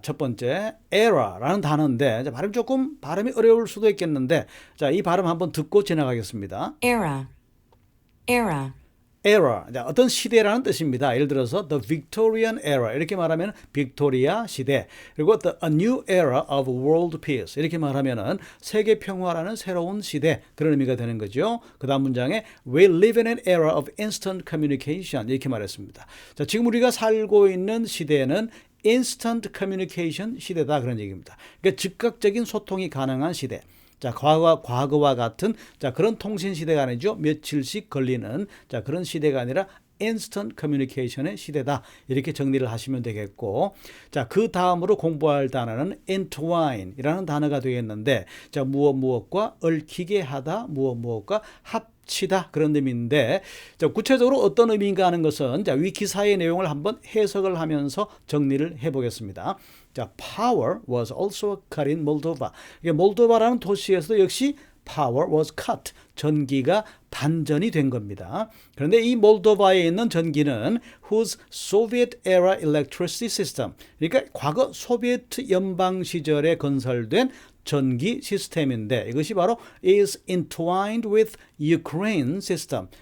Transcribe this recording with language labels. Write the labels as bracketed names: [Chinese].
[Korean] 첫 번째, era라는 단어인데 발음이 어려울 수도 있겠는데 자, 이 발음 한번 듣고 지나가겠습니다. [English] era, era, [Korean] era, 어떤 시대라는 뜻입니다. 예를 들어서 [English] the Victorian era [Korean] 이렇게 말하면 빅토리아 시대, 그리고 [English] a new era of world peace [Korean] 이렇게 말하면은 세계 평화라는 새로운 시대, 그런 의미가 되는 거죠. 그 다음 문장에 [English] we live in an era of instant communication [Korean] 이렇게 말했습니다. 자, 지금 우리가 살고 있는 시대는 instant communication 시대다, 그런 얘기입니다. 그러니까 즉각적인 소통이 가능한 시대. 자, 과거와 같은 그런 통신 시대가 아니죠. 며칠씩 걸리는 그런 시대가 아니라 instant communication의 시대다. 이렇게 정리를 하시면 되겠고, 자, 그 다음으로 공부할 단어는 entwine이라는 단어가 되겠는데, 자, 무엇과 얽히게 하다, 무엇과 합치다, 그런 의미인데, 자, 구체적으로 어떤 의미인가 하는 것은 위키사의 내용을 한번 해석을 하면서 정리를 해보겠습니다. [English] 자, power was also cut in Moldova. [Korean] 몰도바라는 도시에서도 역시 [English] power was cut. [Korean] 전기가 단전이 된 겁니다. 그런데 이 몰도바에 있는 전기는 [English] whose Soviet era electricity system. [Korean] 그러니까 과거 소비에트 연방 시절에 건설된 전기 시스템인데 이것이 바로 [English] is entwined with Ukraine system.